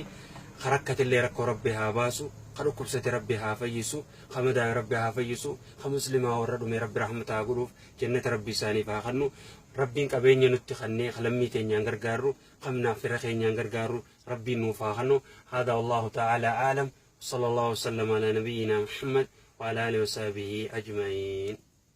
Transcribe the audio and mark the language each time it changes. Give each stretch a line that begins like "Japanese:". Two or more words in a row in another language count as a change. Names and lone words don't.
Oromo: Karakkatillee rakkoo rabbi haa baasu kadhukkubsate rabbi haa fayyisu kamadaa rabbi haa fayyisu kamuslimaa warra dhume rabbi rahmata haa godhuuf jannata rabbi isaaniif haa kennu. Rabbiin qabeenya nutti kennee lammii teenyaan gargaaru qabnaaf fira keenyaan gargaaru rabbiin nuuf haa kennu.
Arabic: هذا والله تعالى أعلم. صلى الله وسلم على نبينا محمد وعلى آله وصحبه أجمعين.